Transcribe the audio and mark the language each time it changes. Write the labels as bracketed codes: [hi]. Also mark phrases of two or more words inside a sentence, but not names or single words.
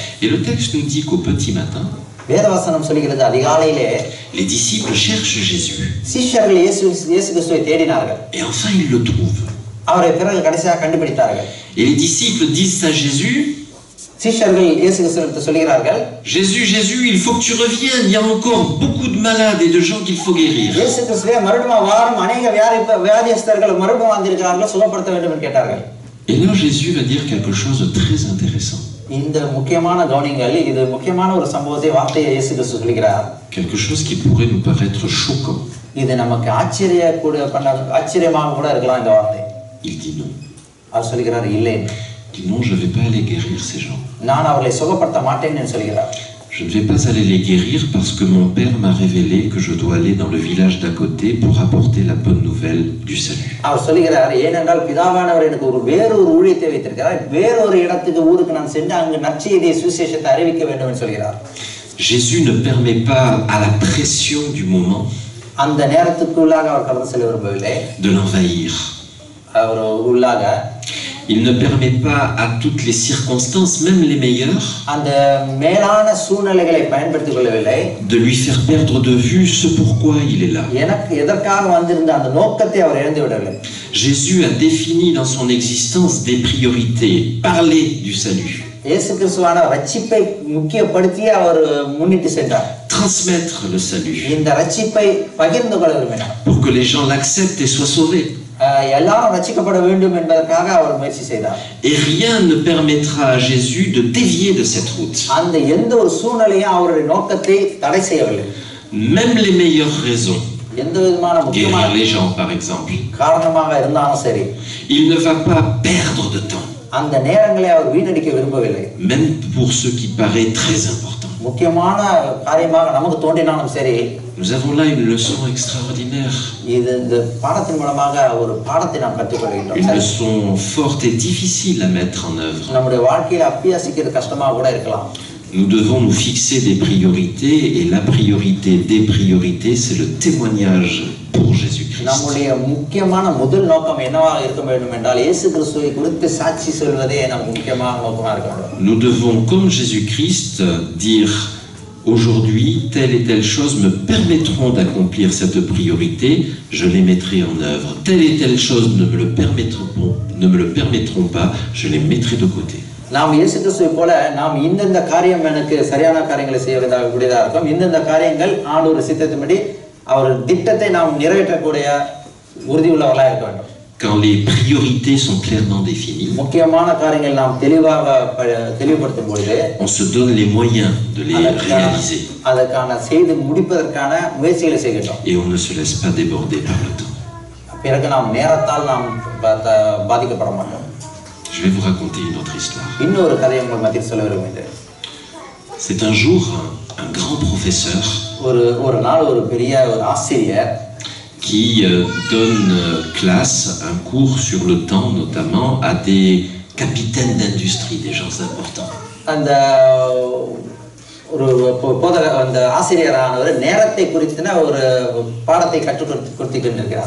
[fr] Et le texte nous dit qu'au petit matin, [ta] வேதவசனம் சொல்லுகிறது அதிகாலையிலே [fr] les disciples cherchent Jésus. [ta] சீஷர்கள் இயேசு கிறிஸ்துவை தேடினார்கள். [fr] Et enfin ils le trouvent. [ta] அவரை பிறகு கடைசியாக கண்டுபிடித்தார்கள். [fr] Et les disciples disent à Jésus, [ta] சீஷர்கள் இயேசு கிறிஸ்துவிற்கு சொல்கிறார்கள், [fr] Jésus, il faut que tu reviennes, il y a encore beaucoup de malades et de gens qu'il faut guérir. [ta] இயேசு கிறிஸ்துவே மறுபடியும் வாரும், அநேக வியாதியஸ்தர்கள் மறுபடியும் வந்திருக்கிறார்கள், சுகப்படுத்த வேண்டும் என்று கேட்டார்கள். [fr] Et là Jésus va dire quelque chose de très intéressant. [ta] இந்த முக்கியமான கவனிங்கள், இது முக்கியமான ஒரு சம்பவத்தை வார்த்தையை இயேசு கிறிஸ்து சொல்கிறார். [fr] Quelque chose qui pourrait nous paraître choquant. [ta] இது நமக்கு ஆச்சரியமாக கூட இருக்கலாம் இந்த வார்த்தை. [fr] Il dit non. [ta] அவர் சொல்கிறார் இல்லை. [fr] Il dit non, je ne vais pas aller guérir ces gens. [ta] நான் அவர்களை சுகப்படுத்த மாட்டேன் என்று சொல்கிறார். [fr] Je ne vais pas aller les guérir parce que mon père m'a révélé que je dois aller dans le village d'à côté pour apporter la bonne nouvelle du salut. [ta] அவர் சொல்கிறார், ஏனென்றால் பிதாவானவர் எனக்கு வேறொரு ஊழியத்தை வைத்திருக்கிறார், வேறொரு இடத்துக்கு ஊருக்கு நான் சென்று அங்கு நற்செய்தியை சுவிசேஷத்தை அறிவிக்க வேண்டும் என்று சொல்கிறார். [fr] Jésus ne permet pas à la pression du moment [ta] அந்த நேரத்துக்குள்ளாக அவர் கடந்து செல்ல விரும்பவில்லை, [fr] de l'envahir. [ta] அவர் உள்ளாக [fr] Il ne permet pas à toutes les circonstances, même les meilleures, [ta] அந்த மேலான சூழ்நிலைகளை பயன்படுத்திக் கொள்ளவில்லை, [fr] de lui faire perdre de vue ce pourquoi il est là. [ta] எனக்கு எதற்காக வந்திருந்த அந்த நோக்கத்தை அவர் இழந்து விடவில்லை. [fr] Jésus a défini dans son existence des priorités, parler du salut, [ta] இயேசு கிறிஸ்துவான ரட்சிப்பை முக்கியப்படுத்தி அவர் முன்னிட்டு சென்றார். [fr] transmettre le salut, [ta] இந்த ரட்சிப்பை பகிர்ந்து கொள்ள விரும்பினார். [fr] pour que les gens l'acceptent et soient sauvés. [ta] எல்லாரும் ரட்சிக்கப்பட வேண்டும் என்பதற்காக அவர் முயற்சி செய்தார். [fr] Et rien ne permettra à Jésus de dévier de cette route. [ta] அந்த எந்த ஒரு சூழ்நிலையும் அவருடைய நோக்கத்தை தடை செய்யவில்லை. [fr] Même les meilleures raisons, [ta] எந்த விதமான முக்கியமான [fr] guérir les gens par exemple, [ta] காரணமாக இருந்தாலும் சரி, [fr] il ne va pas perdre de temps, [ta] அந்த நேரங்களை அவர் வீணடிக்க விரும்பவில்லை. [fr] même pour ce qui paraît très important. [ta] முக்கியமான காரியமாக நமக்கு தோன்றினாலும் சரி, [fr] Nous avons là une leçon extraordinaire, [ta] இது இந்த பாடத்தின் மூலமாக ஒரு பாடத்தை நாம் கற்றுக்கொள்கின்றோம். [fr] une leçon forte et difficile à mettre en œuvre. [ta] நம்முடைய வாழ்க்கையில அபியாசிக்கிறது கஷ்டமாக கூட இருக்கலாம். [fr] Nous devons nous fixer des priorités et la priorité des priorités, c'est le témoignage pour Jésus-Christ. [ta] நம்முடைய முக்கியமான முதல் நோக்கம் என்னவாக இருக்க வேண்டும் என்றால் இயேசு கிறிஸ்துவை குறித்து சாட்சி சொல்வதே நமக்கு முக்கியமான நோக்கமாக இருக்க வேண்டும். [fr] Nous devons, comme Jésus-Christ, dire aujourd'hui, telle et telle chose me permettront d'accomplir cette priorité, je les mettrai en œuvre. Telle et telle chose ne me le permettront pas, je les mettrai de côté. [ta] நாம் இயேசு கிறிஸ்துவை போல நாம் இந்தந்த காரியம் எனக்கு சரியான காரியங்களை செய்யக்கூடியதாக இருக்கும், இந்தந்த காரியங்கள் ஆண்டவர் சித்தத்தின்படி அவர் திட்டத்தை நாம் நிறைவேற்றக்கூடிய உறுதி உள்ளவர்களாக இருக்க வேண்டும். [fr] Quand les priorités sont clairement définies, [ta] முக்கியமான காரியங்கள் நாம் தெளிவாக தெளிவுபடுத்தும் பொழுது [fr] on se donne les moyens de les réaliser. [ta] அதற்கான செய்து முடிப்பதற்கான முயற்சிகளை செய்கின்றோம். [fr] Et on ne se laisse pas déborder par le temps. [ta] பிறகு நாம் நேரத்தால் நாம் பாதிக்கப்பட மாட்டோம். [fr] Je vais vous raconter une autre histoire. [ta] இன்னொரு கதையை உங்கள் மத்தியில் சொல்ல விரும்புகிறேன். [fr] C'est un jour un grand professeur [ta] ஒரு நாள் ஒரு பெரிய ஒரு ஆசிரியர் [fr] qui donne classe, un cours sur le temps notamment à des capitaines d'industrie, des gens importants. [ta] அந்த ஒரு அந்த ஆசிரியரானவர் நேரத்தை குறித்துன ஒரு பாடத்தை கற்றுக் கொடுத்துக்கொண்டிருக்கிறார்.